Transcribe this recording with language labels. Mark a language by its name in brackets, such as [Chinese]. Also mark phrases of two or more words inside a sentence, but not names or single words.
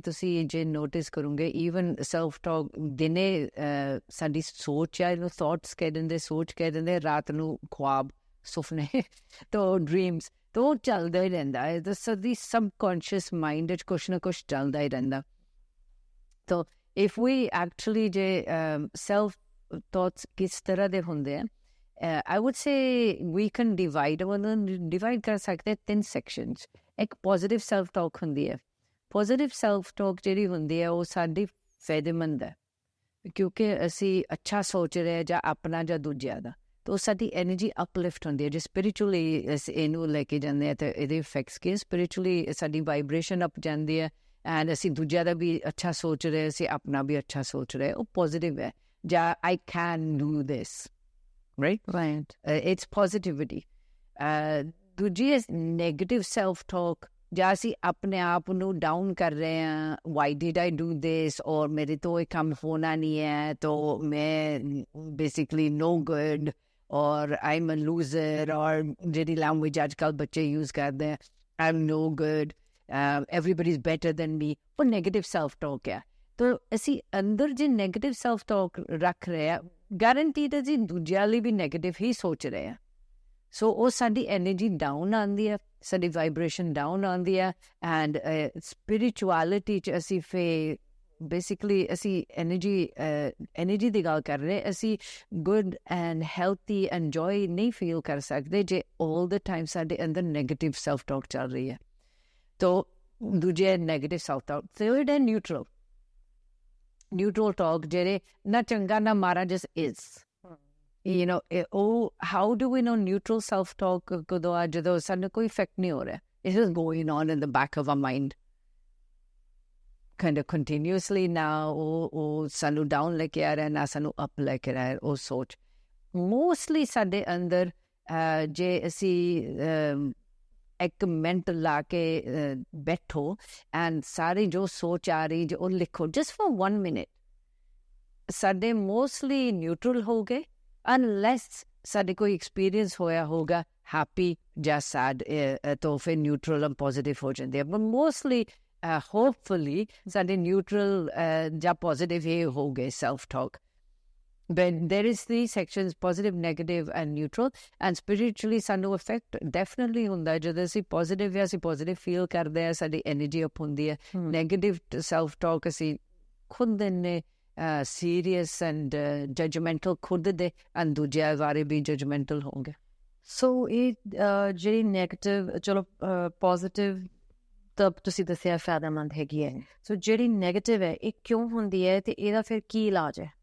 [Punjabi] ਤੁਸੀਂ ਜੇ ਨੋਟਿਸ ਕਰੋਗੇ [English] even self talk [Punjabi] ਦਿਨੇ ਸਾਡੀ ਸੋਚ ਆ, ਇਹਨੂੰ ਥੋਟਸ ਕਹਿ ਦਿੰਦੇ, ਸੋਚ ਕਹਿ ਦਿੰਦੇ, ਰਾਤ ਨੂੰ ख्वाब ਸੁਪਨੇ ਤਾਂ ਡ੍ਰੀਮਸ, ਤਾਂ ਉਹ ਚੱਲਦਾ ਹੀ ਰਹਿੰਦਾ ਹੈ। ਤਾਂ ਸਾਡੀ ਸਬਕੌਨਸ਼ੀਅਸ ਮਾਈਂਡ 'ਚ ਕੁਛ ਨਾ ਕੁਛ ਚੱਲਦਾ ਹੀ ਰਹਿੰਦਾ। ਤਾਂ [English] if we actually [Punjabi] ਜੇ [English] self thoughts [Punjabi] ਕਿਸ ਤਰ੍ਹਾਂ ਦੇ ਹੁੰਦੇ ਆ, [English] I would say we can divide [Punjabi] ਕਰ ਸਕਦੇ [English] 3 sections। [Punjabi] ਇੱਕ [English] positive self talk [Punjabi] ਹੁੰਦੀ ਹੈ। [English] positive self talk [Punjabi] ਜਿਹੜੀ ਹੁੰਦੀ ਹੈ ਉਹ ਸਾਡੀ ਫਾਇਦੇਮੰਦ ਹੈ ਕਿਉਂਕਿ ਅਸੀਂ ਅੱਛਾ ਸੋਚ ਰਹੇ ਜਾਂ ਆਪਣਾ ਜਾਂ ਦੂਜਿਆਂ ਦਾ, ਤਾਂ ਉਹ ਸਾਡੀ [English] energy uplift [Punjabi] ਹੁੰਦੀ ਹੈ। ਜੇ ਸਪਿਰਿਚੁਅਲੀ ਅਸੀਂ ਇਹਨੂੰ ਲੈ ਕੇ ਜਾਂਦੇ ਹਾਂ ਤਾਂ ਇਹਦੇ ਇਫੈਕਟਸ ਕੀ, ਸਪਿਰਿਚੁਅਲੀ ਸਾਡੀ [English] vibration up [Punjabi] ਜਾਂਦੀ ਹੈ ਐਂਡ ਅਸੀਂ ਦੂਜਿਆਂ ਦਾ ਵੀ ਅੱਛਾ ਸੋਚ ਰਹੇ, ਅਸੀਂ ਆਪਣਾ ਵੀ ਅੱਛਾ ਸੋਚ ਰਹੇ, ਉਹ ਪੋਜ਼ੀਟਿਵ ਹੈ। [English] ਜਾਂ I can do this, right? It's positivity. ਦੂਜੀ is negative self-talk, [Punjabi] ਜਾਂ ਅਸੀਂ ਆਪਣੇ ਆਪ ਨੂੰ ਡਾਊਨ ਕਰ ਰਹੇ ਹਾਂ, [English] why did I do this, [Punjabi] ਔਰ ਮੇਰੇ ਤੋਂ ਇਹ ਕੰਮ ਹੋਣਾ ਨਹੀਂ ਹੈ, ਤਾਂ ਮੈਂ [English] basically no good, [Punjabi] ਔਰ [English] I'm a loser, [Punjabi] ਔਰ ਜਿਹੜੀ ਲੈਂਗੁਏਜ ਅੱਜ ਕੱਲ੍ਹ ਬੱਚੇ ਯੂਜ਼ ਕਰਦੇ ਆ, [English] I'm no good, everybody is better than me, [Punjabi] ਉਹ [English] negative self talk [Punjabi] ਹੈ। ਤਾਂ ਅਸੀਂ ਅੰਦਰ ਜੇ [English] negative self talk [Punjabi] ਰੱਖ ਰਹੇ ਆ, ਗਾਰੰਟੀਡ ਹੈ ਜੀ ਦੂਜਿਆਂ ਲਈ ਵੀ ਨੈਗੇਟਿਵ ਹੀ ਸੋਚ ਰਹੇ ਆ। ਸੋ ਉਹ ਸਾਡੀ [English] energy down [Punjabi] ਆਉਂਦੀ ਹੈ, ਸਾਡੀ [English] vibration down [Punjabi] ਆਉਂਦੀ ਹੈ ਐਂਡ ਸਪਿਰਿਚੁਅਲਿਟੀ 'ਚ ਅਸੀਂ ਫਿਰ ਬੇਸਿਕਲੀ ਅਸੀਂ ਐਨਰਜੀ ਦੀ ਗੱਲ ਕਰ ਰਹੇ, ਅਸੀਂ [English] good and healthy enjoy [Punjabi] ਨਹੀਂ ਫੀਲ ਕਰ ਸਕਦੇ ਜੇ [English] all the time [Punjabi] ਸਾਡੇ ਅੰਦਰ [English] negative self talk [Punjabi] ਚੱਲ ਰਹੀ ਹੈ। ਤਾਂ ਦੂਜੇ [English] negative self talk. [Punjabi] ਥਰਡ ਹੈ [English] neutral talk, [Punjabi] ਜਿਹੜੇ ਨਾ ਚੰਗਾ ਨਾ ਮਾਰਾ, [English] just is, you know, how do we know neutral self talk [Punjabi] ਕਦੋਂ ਆ? ਜਦੋਂ ਸਾਨੂੰ ਕੋਈ ਇਫੈਕਟ ਨਹੀਂ ਹੋ ਰਿਹਾ, [English] it's just going on in the back of our mind kind of continuously। [Punjabi] ਨਾ ਉਹ ਸਾਨੂੰ ਡਾਊਨ ਲੈ ਕੇ ਆ ਰਿਹਾ, ਨਾ ਸਾਨੂੰ ਅਪ ਲੈ ਕੇ ਆ ਰਿਹਾ। ਉਹ ਸੋਚ ਮੋਸਟਲੀ ਸਾਡੇ ਅੰਦਰ ਜੇ ਅਸੀਂ ਇੱਕ ਮਿੰਟ ਲਾ ਕੇ ਬੈਠੋ ਐਂਡ ਸਾਰੀ ਜੋ ਸੋਚ ਆ ਰਹੀ ਉਹ ਲਿਖੋ, [English] just for [Punjabi] 1 ਮਿੰਟ। ਸਾਡੇ ਮੋਸਟਲੀ ਨਿਊਟਰਲ ਹੋ ਗਏ ਅਨਲੈਸ ਸਾਡੇ ਕੋਈ ਐਕਸਪੀਰੀਅੰਸ ਹੋਇਆ ਹੋਗਾ ਹੈਪੀ ਜਾਂ ਸੈਡ, ਤਾਂ ਫਿਰ [English] neutral and positive [Punjabi] ਹੋ ਜਾਂਦੇ ਆ। [English] but mostly hopefully [Punjabi] ਸਾਡੇ ਨਿਊਟਰਲ ਜਾਂ ਪੋਜ਼ੀਟਿਵ ਇਹ ਹੋ ਗਏ [English] self talk. But there is 3 sections, positive, negative and neutral, and spiritually ਸਾਨੂੰ effect definitely [Punjabi] ਹੁੰਦਾ ਹੈ ਜਦੋਂ ਅਸੀਂ [English] positive [Punjabi] ਜਾਂ ਅਸੀਂ [English] positive feel [Punjabi] ਕਰਦੇ ਹਾਂ, ਸਾਡੀ [English] energy up [Punjabi] ਹੁੰਦੀ ਹੈ। [English] Negative self talk [Punjabi] ਅਸੀਂ ਖੁਦ ਦਿੰਨੇ [English] serious and judgmental [Punjabi] ਖੁਦ ਦੇ ਐਂਡ ਦੂਜਿਆਂ ਬਾਰੇ ਵੀ ਜਜਮੈਂਟਲ ਹੋਣਗੇ। ਸੋ ਇਹ ਜਿਹੜੀ ਨੈਗੇਟਿਵ, ਚਲੋ ਪੋਜ਼ਿਟਿਵ ਤਾਂ ਤੁਸੀਂ ਦੱਸਿਆ ਫਾਇਦੇਮੰਦ ਹੈਗੀ ਹੈ, ਸੋ ਜਿਹੜੀ ਨੈਗੇਟਿਵ ਹੈ ਇਹ ਕਿਉਂ ਹੁੰਦੀ ਹੈ ਤੇ ਇਹਦਾ ਫਿਰ ਕੀ ਇਲਾਜ ਹੈ?